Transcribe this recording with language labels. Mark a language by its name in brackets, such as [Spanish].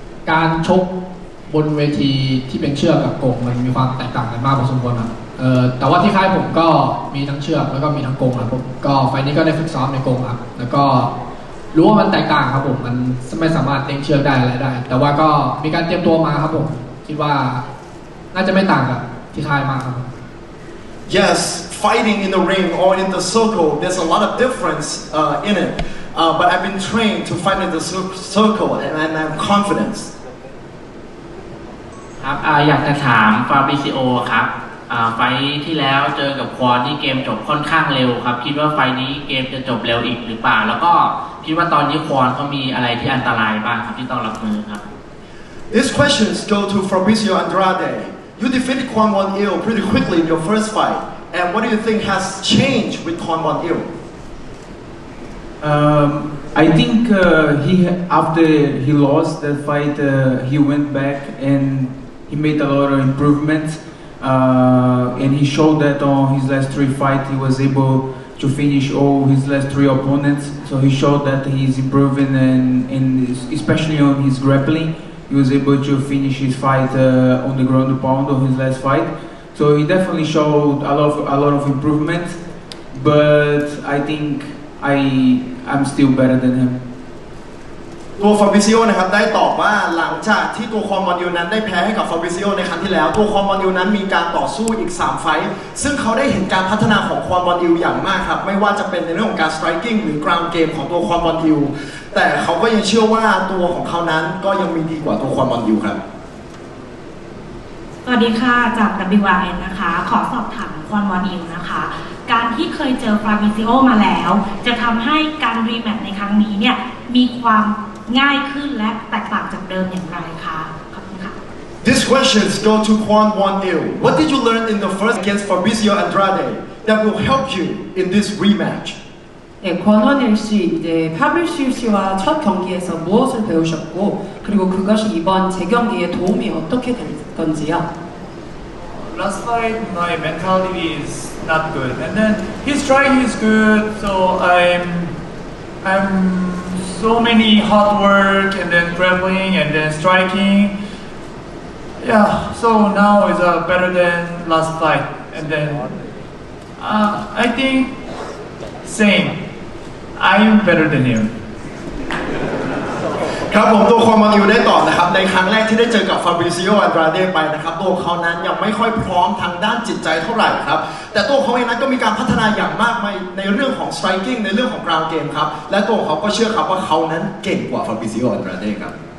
[Thai] การชกบนเวทีที่เป็นเชือกกับกรงมันมีความแตกต่างกันมากพอสมควรครับแต่ว่าที่ค่ายผมก็มีทั้งเชือกแล้วก็มีทั้งกรงครับผมก็ไฟนี้ก็ได้ฝึกซ้อมในกรงครับแล้วก็รู้ว่ามันแตกต่างครับผมมันไม่สามารถเล่นเชือกได้อะไรได้แต่ว่าก็มีการเตรียมตัวมาครับผมคิดว่าน่าจะไม่ต่างกับที่ค่ายมากครับ [English] yes, fighting in the ring or in the circle, there's a lot of difference in it. But I've been trained to fight in the circle, and I'm confident. [Thai] ครับอยากจะถามฟาบริซิโอครับไฟที่แล้วเจอกับควอนที่เกมจบค่อนข้างเร็วครับคิดว่าไฟนี้เกมจะจบเร็วอีกหรือเปล่าแล้วก็คิดว่าตอนนี้ควอนเขามีอะไรที่อันตรายบ้างครับที่ต้องรับมือครับ [English] These questions go to Fabricio Andrade. You defeated Kwon Won-il pretty quickly in your first fight, and what do you think has changed with Kwon Won-il? I think after he lost that fight, he went back and he made a lot of improvements, and he showed that on his last 3 fights he was able to finish all his last 3 opponents. So he showed that he's improving, and especially on his grappling, he was able to finish his fight on the ground pound on his last fight. So he definitely showed a lot of improvement, but I think I'm still better than him. [Thai] ตัวฟาบริซิโอนะครับได้ตอบว่าหลังจากที่ตัวควอนวอนอิลนั้นได้แพ้ให้กับฟาบริซิโอในครั้งที่แล้วตัวควอนวอนอิลนั้นมีการต่อสู้อีก3ไฟท์ซึ่งเขาได้เห็นการพัฒนาของควอนวอนอิลอย่างมากครับไม่ว่าจะเป็นในเรื่องของการสไตรกิ้งหรือกราวด์เกมของตัวควอนวอนอิลแต่เขาก็ยังเชื่อว่าตัวของเขานั้นก็ยังมีดีกว่าตัวควอนวอนอิลครับ สวัสดีค่ะจาก WRN นะคะขอสอบถามควอนวอนอิลนะคะการที่เคยเจอฟาบริซิโอมาแล้วจะทำให้การรีแมตช์ในครั้งนี้เนี่ยมีความง่ายขึ้นและแตกต่างจากเดิมอย่างไรคะขอบคุณค่ะ [English] These questions go to Kwon Won-il. What did you learn in the first against Fabricio Andrade that will help you in this rematch? [Korean] 네, 권원일 씨, 이제 파브리시오 씨와 첫 경기에서 무엇을 배우셨고, 그리고 그것이 이번 재경기에 도움이 어떻게 될 건지요? [English] Last fight, my mentality is not good, and then his striking is good. So I'm so many hard work, and then grappling, and then striking. Yeah, so now is better than last fight, and then I think same. I'm better than him. [Thai] ครับผมตัวควอนวอนอิลได้ตอบนะครับในครั้งแรกที่ได้เจอกับฟาบริซิโออันดราเดไปนะครับตัวเขานั้นยังไม่ค่อยพร้อมทางด้านจิตใจเท่าไหร่ครับแต่ตัวเขาเองนั้นก็มีการพัฒนาอย่างมากมายในเรื่องของสไตรกิ้งในเรื่องของกราวด์เกมครับและตัวเขาก็เชื่อครับว่าเขานั้นเก่งกว่าฟาบริซิโออันดราเดครับ